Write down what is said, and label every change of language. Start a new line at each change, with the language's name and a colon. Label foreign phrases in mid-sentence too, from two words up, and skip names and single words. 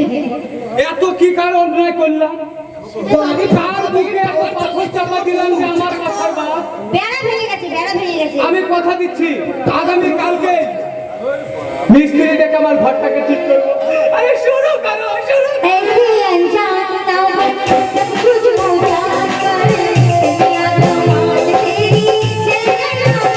Bangla: এত কি কার অন্যায় করলাম? আমি কার বুকে এত পাথর চাপা দিলাম যে আমার মাথার বাপ? বেড়া ভেঙে গেছে, বেড়া ভেঙে গেছে। আমি কথা দিচ্ছি আগামী কালকে মিস্ত্রি ডেকে আমার ঘরটাকে ঠিক করবো। আরে শুরু করো শুরু।
Hindi: ऐसे अनजाना मन सब कुछ भूला कर दुनिया कमाल तेरी चलना